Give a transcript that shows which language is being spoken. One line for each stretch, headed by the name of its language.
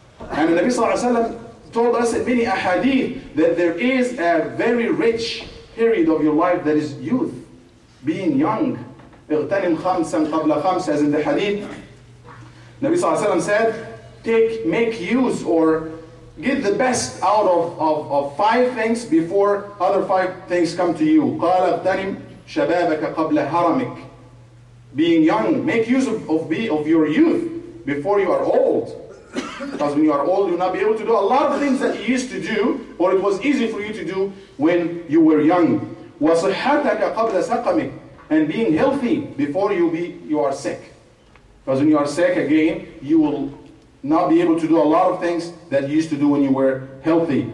English: And the Nabi sallallahu alaihi wasallam told us in many ahadith that there is a very rich period of your life that is youth, being young.
Arabic: اغتنم خمسا قبل خمس,
English: as in the hadith. Nabi sallallahu alaihi wasallam said, make use or get the best out of 5 things before other 5 things come to you.
Arabic: قال اغتنم شبابك قبل هرمك.
English: Being young, make use of your youth before you are old. Because when you are old, you'll not be able to do a lot of things that you used to do, or it was easy for you to do when you were young.
Arabic: وصحتك قبل سقمك.
English: And being healthy before you are sick. Because when you are sick again, you will not be able to do a lot of things that you used to do when you were healthy.